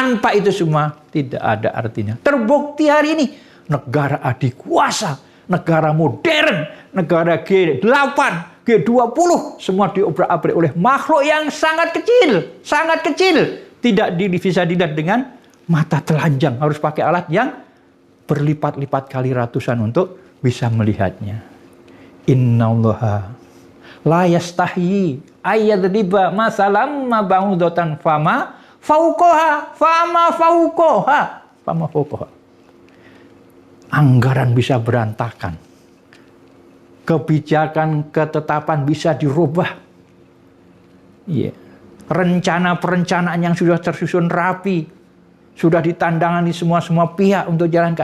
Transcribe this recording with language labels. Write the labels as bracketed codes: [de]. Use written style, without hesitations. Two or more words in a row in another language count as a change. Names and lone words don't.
[id] Tanpa itu semua tidak ada artinya. Terbukti hari ini negara adikuasa, negara modern, negara G8, G20 semua diobrak-abrik oleh makhluk yang sangat kecil, sangat kecil. Tidak bisa dilihat dengan mata telanjang, harus pakai alat yang berlipat-lipat kali ratusan untuk bisa melihatnya. [ar] إن الله لا يستحيي أن يضرب مثلا ما بعوضة فما فوقها فما فوقها. [id] Anggaran bisa berantakan. Kebijakan, ketetapan bisa dirubah. Iya. Rencana-perencanaan yang sudah tersusun rapi, sudah ditandangani semua pihak untuk jalankan.